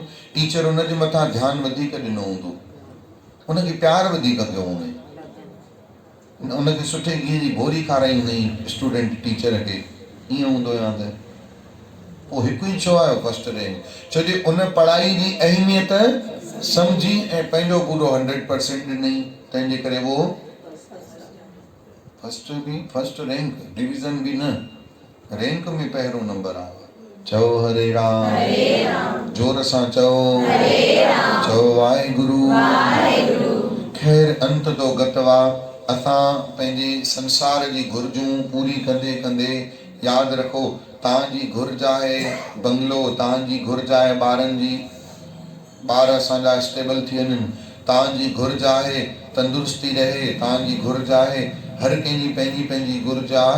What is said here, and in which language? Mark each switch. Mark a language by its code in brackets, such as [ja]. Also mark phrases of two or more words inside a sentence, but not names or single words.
[sd] टीचर हुनजे मथां ध्यानु वधीक ॾिनो हूंदो, उनखे प्यार वधीक कयो हूंदई, उनखे सुठे घी जी गोरी खाराई हूंदई [en] student teacher [sd] खे, ईअं हूंदो या त पोइ हिकु ई छो आयो [en] first rank? [sd] छो जो उन पढ़ाई जी अहमियत सम्झी ऐं पंहिंजो पूरो 100% ॾिनई, तंहिंजे करे वो [en] first rank, [sd] डिवीज़न बि न, रैंक में पहिरों नंबर आयो। चओ हरे राम। जोर सां चओ हरे राम। चओ वाहेगुरु। खैर अंत तो गतवा, असां पंहिंजे संसार जी घुर्जूं पूरी कंदे कंदे यादि रखो, तव्हांजी घुर्ज आहे बंगलो, तव्हांजी घुर्ज आहे ॿारनि जी, ॿार असांजा स्टेबल थी वञनि, तव्हांजी घुर्ज आहे तंदुरुस्ती रहे, तव्हांजी घुर्ज आहे हर कंहिंजी पंहिंजी पंहिंजी घुर्ज आहे।